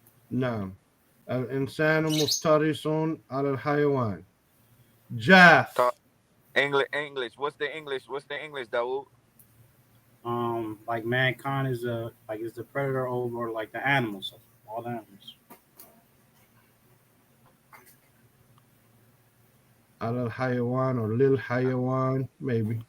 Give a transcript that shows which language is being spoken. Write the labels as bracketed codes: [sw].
[ar] نعم الإنسان مفترس على الحيوان. جاف. [en] English. What's the English, Dawood? Like mankind is the predator over like the animals, all the animals. [ar] على الحيوان [en] or [ar] للحيوان [en] maybe.